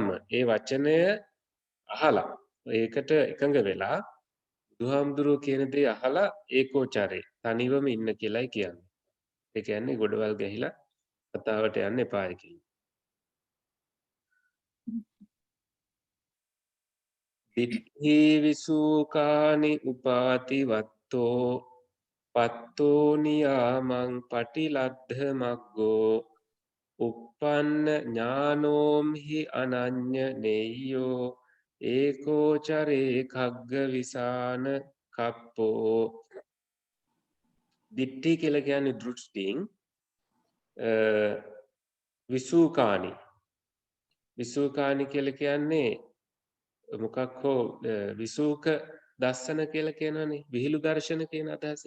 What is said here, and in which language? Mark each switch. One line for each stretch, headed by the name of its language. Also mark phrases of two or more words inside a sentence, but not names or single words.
Sinhala: ඒ වචනය අහලා ඒකට එකඟ වෙලා බුදුහාමුදුරුවෝ කියන දේ අහලා ඒකෝචරේ තනිවම ඉන්න කියලායි කියන්නේ. ඒ කියන්නේ ගොඩවල් ගැහිලා කතාවට යන්න එපායි කියලා.
Pali: දිට්ඨි විසූකානි උපාති වත්තෝ පත්තෝ නියාමං පටිලද්ධ මග්ගෝ uppන්න ඥානෝම්හි අනඤ්ඤ නෙය්‍යෝ ඒකෝචරේ කග්ග විසාන කප්පෝ.
Sinhala: දිට්ඨි කියලා කියන්නේ දෘෂ්ටිං. විසූකානි කියලා කියන්නේ මොකක් හෝ
Pali: විසූක දස්සන
Sinhala: කියලා කියනවනේ. විහිළු දර්ශන කියන අදහසින්.